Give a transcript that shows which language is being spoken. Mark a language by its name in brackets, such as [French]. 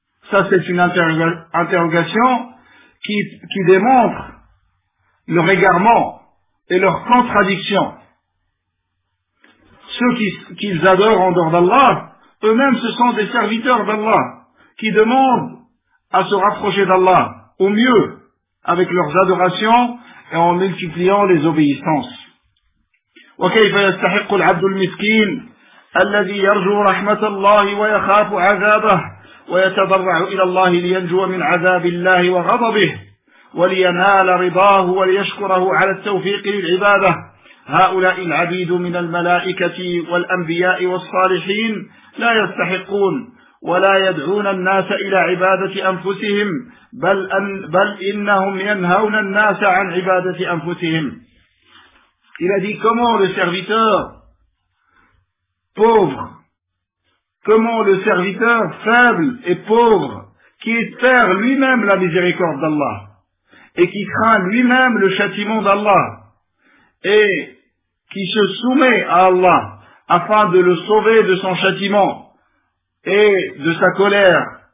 [French] Ça, c'est une interrogation qui démontre leur égarement et leur contradiction. Ceux qu'ils adorent en dehors d'Allah, eux-mêmes, ce sont des serviteurs d'Allah qui demandent à se rapprocher d'Allah, au mieux, avec leurs adorations et en multipliant les obéissances. [Arabic] وكيف يستحق العبد المسكين الذي يرجو رحمة الله ويخاف عذابه ويتضرع إلى الله لينجو من عذاب الله وغضبه ولينال رضاه وليشكره على التوفيق للعبادة. هؤلاء العبيد من الملائكة والأنبياء والصالحين لا يستحقون ولا يدعون الناس إلى عبادة أنفسهم بل إنهم ينهون الناس عن عبادة أنفسهم. [French] Il a dit comment le serviteur pauvre, comment le serviteur faible et pauvre qui espère lui-même la miséricorde d'Allah et qui craint lui-même le châtiment d'Allah et qui se soumet à Allah afin de le sauver de son châtiment et de sa colère